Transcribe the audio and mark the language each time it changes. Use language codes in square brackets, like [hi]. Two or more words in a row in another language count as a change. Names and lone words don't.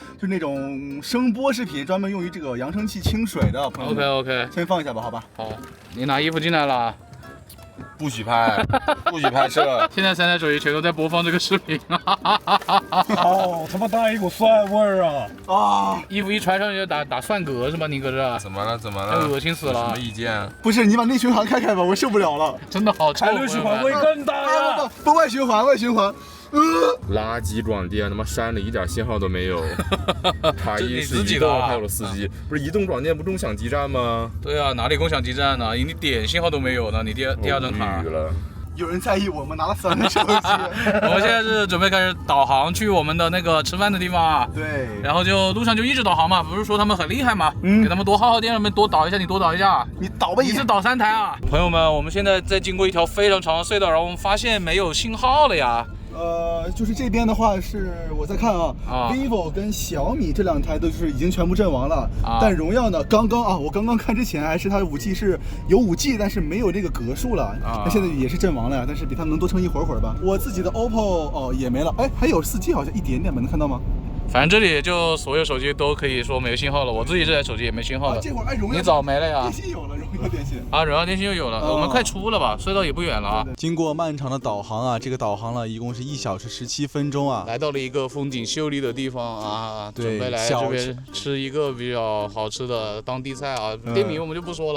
[zh] 就是那種聲波視頻，專門用於這個揚聲器清水的。朋友們 OK，先放一下吧，好吧。好，你拿衣服進來了。不許拍，不許拍攝。現在3台手機全都在播放這個視頻。好他媽大一股蒜味兒啊！啊！衣服一穿上就打蒜格是吧？你擱這？怎麼了？怎麼了？惡心死了！什麼意見？不是，你把內循環開吧，我受不了了。真的好臭！內循環會更大呀！不，外循環，外循環。垃圾軟件，他媽山裡一點信號都沒有。塔一是移動，還有了4G，不是移動軟件不共享基站嗎？對啊，哪裡共享基站呢？你點信號都沒有呢，你第二張卡。有人在意我們拿了3個手機。我們現在是準備開始導航去我們的那個吃飯的地方啊。對。然後就路上就一直導航嘛，不是說他們很厲害嗎？給他們多耗電，他們多導一下，你多導一下。你導吧，一次導3台啊。朋友們，我們現在在經過一條非常長的隧道，然後我們發現沒有信號了呀。就是這邊的話是我在看啊 ，vivo 跟小米這2台都是已經全部陣亡了，但榮耀呢，我剛剛看之前還是它的5G 是有5G，但是沒有這個格數了，那現在也是陣亡了呀，但是比他們能多撐一會兒吧。我自己的 OPPO 也沒了，哎，還有 4G 好像一點點吧，能看到嗎？反正這裡就所有手機都可以說沒有信號了，我自己這台手機也沒信號了。這會兒榮耀你早沒了呀？電信有了，榮耀電信啊，榮耀電信又有了，我們快出了吧，隧道也不遠了啊。經過漫長的導航啊，這個導航了一共是1小時17分鐘啊，來到了一個風景秀麗的地方啊，準備來這邊吃一個比較好吃的當地菜啊，店名我們就不說了，